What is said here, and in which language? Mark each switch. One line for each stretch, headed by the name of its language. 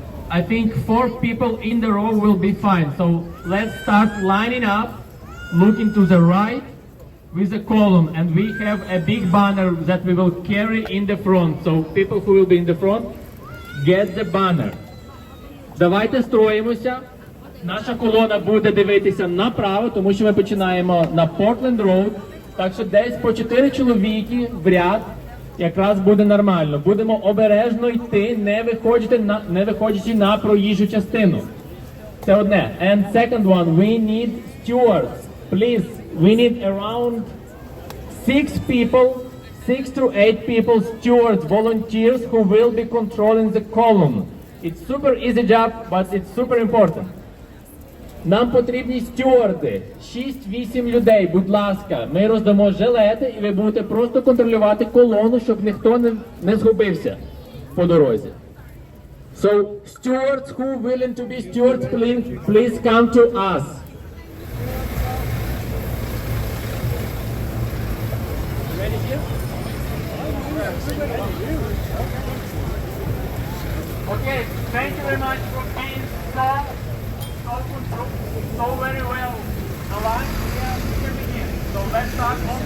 English: I think 4 people in the row will be fine. So let's start lining up, looking to the right with a column, and we have a big banner that we will carry in the front. So people who will be in the front, get the banner.
Ukrainian: Давайте строїмося. Наша колона буде дивитися направо, тому що ми починаємо на Portland Road. Так що десь по 4 чоловіки в ряд якраз буде нормально. Будемо обережно йти, не виходячи на проїжджу частину. Це одне.
English: And second one, we need stewards. Please, we need around 6 to 8 people, stewards, volunteers who will be controlling the column. It's super easy job, but it's super important.
Ukrainian: Нам потрібні стюарди, 6-8 людей, будь ласка. Ми роздамо жилети і ви будете просто контролювати колону, щоб ніхто не згубився по дорозі.
English: So, stewards who willing to be stewards, please come to us. Ready here? Okay, thank you very much for being so very well aligned. Here begin. So let's start.